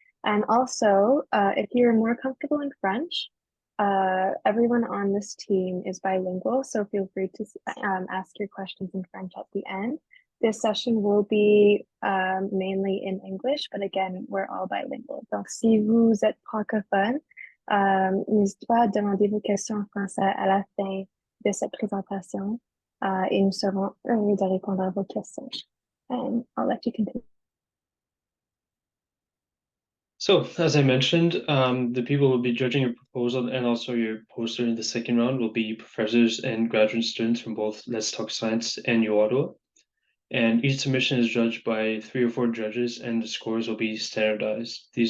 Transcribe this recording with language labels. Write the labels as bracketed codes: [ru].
[en] And also, if you're more comfortable in French, everyone on this team is bilingual, so feel free to ask your questions in French at the end. This session will be mainly in English, but again, we're all bilingual. [fr] Donc, si vous êtes francophone, n'hésitez pas à demander vos questions en français à la fin de cette présentation, et nous serons heureux de répondre à vos questions. [en] And I'll let you continue. So, as I mentioned, the people who will be judging your proposal and also your poster in the second round will be professors and graduate students from both Let's Talk Science and U Ottawa. And each submission is judged by 3 or 4 judges, and the scores will be standardized.